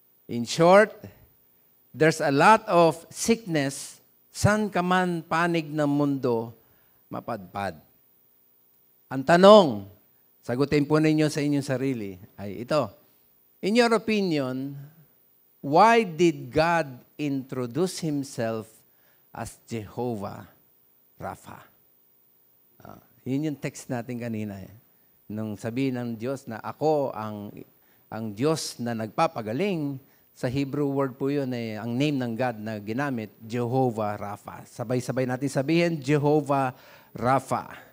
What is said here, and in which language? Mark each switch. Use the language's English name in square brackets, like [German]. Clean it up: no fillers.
[English] In short, there's a lot of sickness. [Filipino] San ka man panig ng mundo, mapadpad. Ang tanong, sagutin po ninyo sa inyong sarili, ay ito. [English] In your opinion, why did God introduce Himself as Jehovah Rapha? [Filipino] Yun yung text natin kanina. Nung sabihin ng Diyos na ako ang Diyos na nagpapagaling, sa Hebrew word po yun, ang name ng God na ginamit, Jehovah Rapha. Sabay-sabay natin sabihin, Jehovah Rapha.